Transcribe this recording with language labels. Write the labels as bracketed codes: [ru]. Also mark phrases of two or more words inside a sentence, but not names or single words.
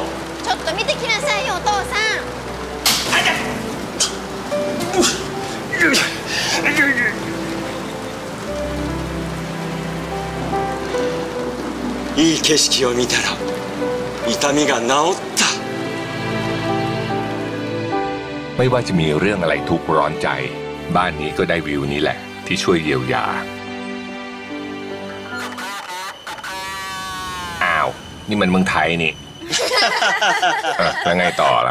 [ja] ちょっと見てきなさいよお父さん。いい景色を見たら痛みが治った。 [th] ไม่ว่าจะมีเรื่องอะไรทุกข์ร้อนใจบ้านนี้ก็ได้วิวนี้แหละที่ช่วยเยียวยาอ้าวนี่มันเมืองไทยนี่ แล้วไงต่อล่ะ